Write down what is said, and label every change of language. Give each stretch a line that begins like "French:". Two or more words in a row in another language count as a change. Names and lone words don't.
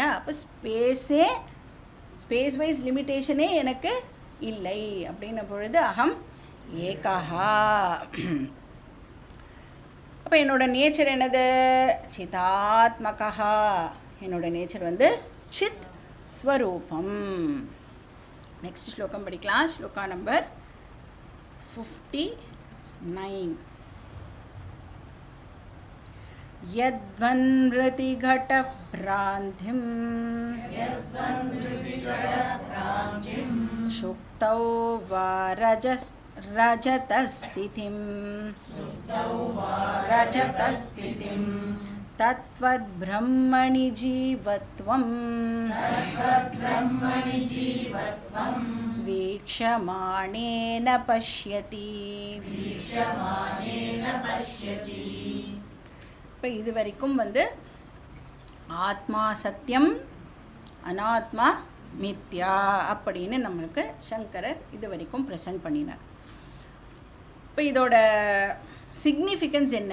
Tamil: அப்போ
English: space wise limitation
Tamil: எனக்கு இல்லை அப்படின்ன பொழுது
Sanskrit: अहम् एकः.
Tamil: அப்போ என்னோட நேச்சர் என்னது? சிதாத்மகா. என்னோட நேச்சர் சித் ஸ்வரூபம். நெக்ஸ்ட் ஸ்லோகம் படிக்கலாம். ஸ்லோகா நம்பர் 59.
Sanskrit: यद्वन्मृतिघटभ्रान्तिं शुक्तौ वा रजतस्थितिं तत्त्वद्ब्रह्मणि जीवत्वं वीक्षमाणेन पश्यति.
Tamil: இப்போ இது வரைக்கும் ஆத்மா சத்தியம், அனாத்மா மித்யா அப்படின்னு நம்மளுக்கு சங்கரர் இது வரைக்கும் ப்ரெசன்ட் பண்ணினார். இப்போ இதோட சிக்னிஃபிகன்ஸ் என்ன?